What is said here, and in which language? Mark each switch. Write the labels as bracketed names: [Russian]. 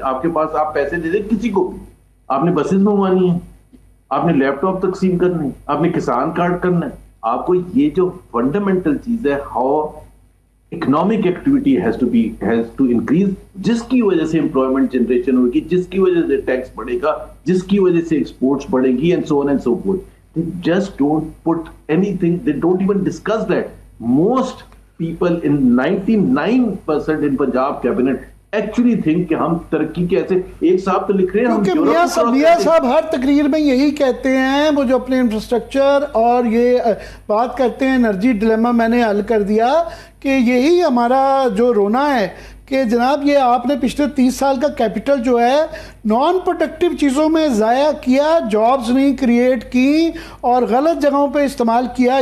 [Urdu] آپ کے پاس آپ پیسے دے دیں کسی کو بھی, آپ نے بسز منگوانی ہے, آپ نے لیپ ٹاپ تقسیم کرنا ہے, آپ نے کسان کارڈ کرنا ہے, آپ کو یہ جو فنڈامنٹل چیز ہے [English] how economic activity has to increase, [Urdu] جس کی وجہ سے امپلائمنٹ جنریشن ہوگی, جس کی وجہ سے ٹیکس بڑھے گا, جس کی وجہ سے ایکسپورٹس بڑھیں گی, [English] And so on and so forth. They just don't put anything, they don't even discuss that. Most people in 99% in Punjab cabinet actually think [Urdu] کہ ہم ترقی کیسے, ایک صاحب تو لکھ رہے ہیں کیونکہ میاں صاحب ہر تقریر میں یہی کہتے ہیں, وہ جو اپنے انفراسٹرکچر اور یہ بات کرتے ہیں انرجی ڈلیما میں نے حل کر دیا, کہ یہی ہمارا جو رونا ہے کہ جناب یہ آپ نے پچھلے 30 سال کا کیپٹل جو ہے نان پروڈکٹیو چیزوں میں ضائع کیا, جابز نہیں کریٹ کی اور غلط جگہوں پہ استعمال کیا.